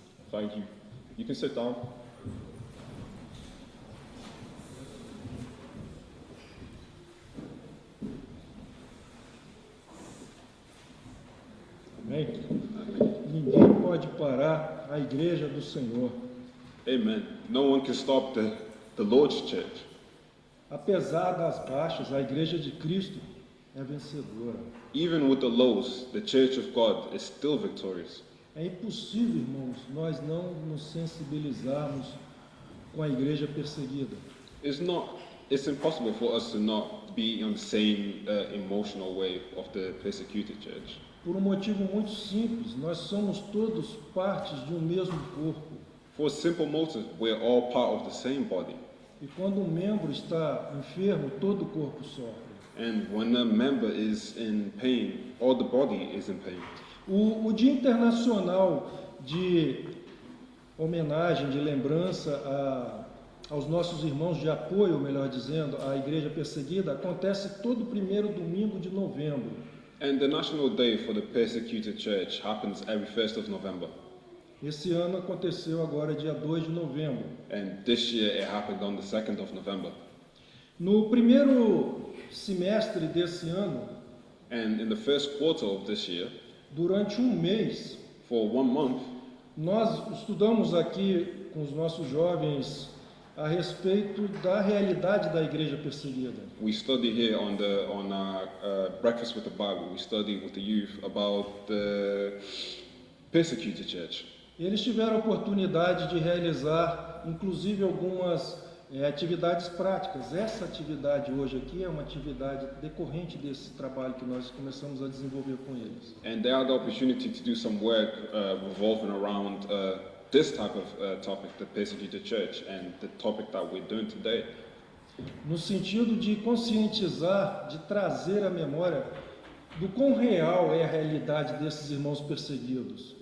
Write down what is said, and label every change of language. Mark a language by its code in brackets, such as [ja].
[en] Thank you. You can sit down. [pt] Amém? Ninguém pode parar a igreja do Senhor. [en] Amen. No one can stop the Lord's church. [pt] Apesar das baixas, a igreja de Cristo é vencedora. [en] Even with the lows, the church of God is still victorious. [pt] É impossível, irmãos, nós não nos sensibilizarmos com a igreja perseguida. [en] It's impossible for us to not be on the same emotional wave of the persecuted church. [pt] Por um motivo muito simples, nós somos todos partes de um mesmo corpo. [en] For a simple motive, we're all part of the same body. [pt] E quando um membro está enfermo, todo o corpo sofre. [en] And when a member is in pain, all the body is in pain. [pt] O Dia Internacional de homenagem, de lembrança aos nossos irmãos, de apoio, melhor dizendo, à igreja perseguida, acontece todo primeiro domingo de novembro. [en] And the National Day for the Persecuted Church happens every 1st of November. [pt] Esse ano aconteceu agora dia 2 de novembro. [en] And this year it happened on the 2nd of November. [pt] No primeiro semestre desse ano, [en] And in the first quarter of this year, [pt] durante um mês, [en] for 1 month, [pt] nós estudamos aqui com os nossos jovens a respeito da realidade da igreja perseguida. [en] we study here on Breakfast with the Bible. We study with the youth about the persecuted church. [pt] Eles tiveram a oportunidade de realizar, inclusive, algumas atividades práticas. Essa atividade hoje aqui é uma atividade decorrente desse trabalho que nós começamos a desenvolver com eles. [en] And they had the opportunity to do some work revolving around this type of topic, the persecuted church, and the topic that we're doing today. [pt] no sentido de conscientizar, de trazer à memória do quão real é a realidade desses irmãos perseguidos.